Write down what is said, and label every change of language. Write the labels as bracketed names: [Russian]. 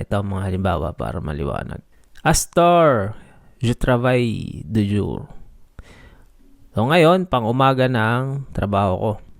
[Filipino] Ito ang mga halimbawa para maliwanag. [French] Astor, je travaille de jour. [Filipino] So ngayon, pang umaga na ang trabaho ko.